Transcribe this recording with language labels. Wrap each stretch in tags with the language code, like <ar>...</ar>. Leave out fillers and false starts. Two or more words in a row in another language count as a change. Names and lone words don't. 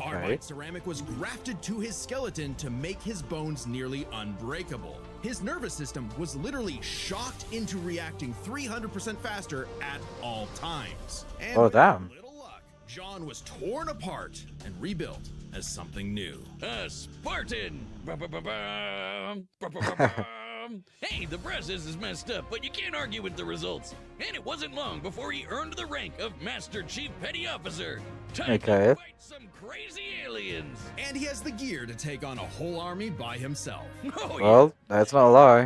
<en>Carbide ceramic was grafted to his skeleton to make his bones nearly unbreakable. His nervous system was literally shocked into reacting 300% faster at all times. And Oh, with damn. little luck, John was torn apart and rebuilt as something new. A Spartan. Ba-ba-ba-bum. Ba-ba-ba-bum. Hey, the process is messed up, but you can't argue with the results. And it wasn't long before he earned the rank of Master Chief Petty Officer. Time Okay. to fight some crazy aliens. And he has the gear to take on a whole army by himself. Oh, Well, that's not a lie.</en>